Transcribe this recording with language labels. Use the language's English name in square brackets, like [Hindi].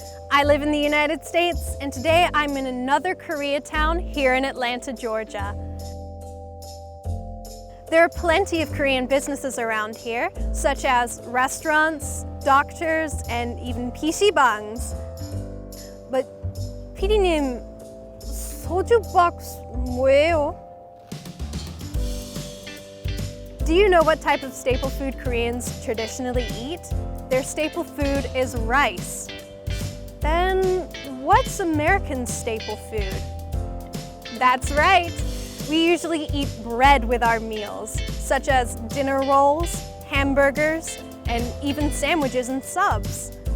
[English] I live in the United States, and today I'm in another Koreatown here in Atlanta, Georgia. There are plenty of Korean businesses around here, such as restaurants, doctors, and even PC방s. But [Korean] PD님, 소주 박스 뭐예요? [English] Do you know what type of staple food Koreans traditionally eat? Their staple food is rice. Then what's American staple food? That's right. We usually eat bread with our meals, such as dinner rolls, hamburgers, and even sandwiches and subs.